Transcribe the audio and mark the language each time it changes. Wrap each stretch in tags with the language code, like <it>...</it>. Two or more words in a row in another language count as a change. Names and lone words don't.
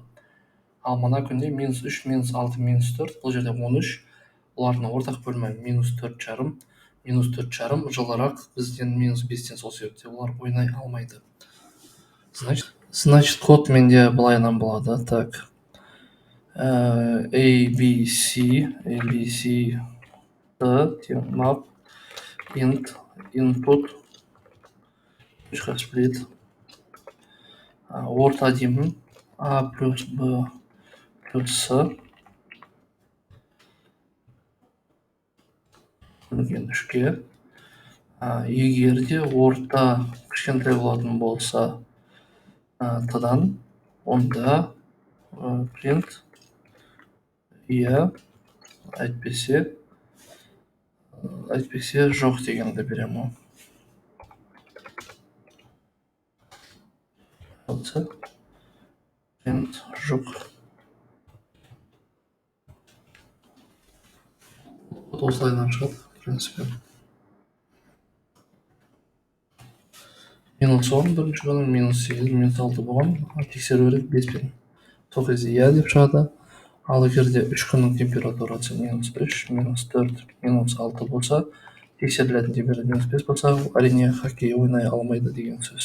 <kk>Ал мына күнде -3, -6, -4, бұл жерде 13, олардың ортақ бөлімі -4,5, -4,5 жылырақ бізден -5-тен, сол себепте олар ойнай алмайды. Значит, код менде былайынан болады. Так.</kk> <en>ABC, map, int, input, split,</en> <kk>орта деймін, A плюс B плюс С, бөлінген 3-ке. Егер де орта кішкентай болатын болса Т-дан, онда print иә, әйтпесе жоқ дегенді беремін. Print жоқ. Осылайдан шығады,</kk> <ru>в принципе.</ru> <kk>-10 бірінші күні, -8, -6 болған, тексеру керек 5-пен. Сол кезде иә деп шығады. Ал егерде 3 күннің температурасы -3, -4, -6 болса, тексерілетін температура -5 болса, әрине хоккей ойнай алмайды деген сөз.</kk>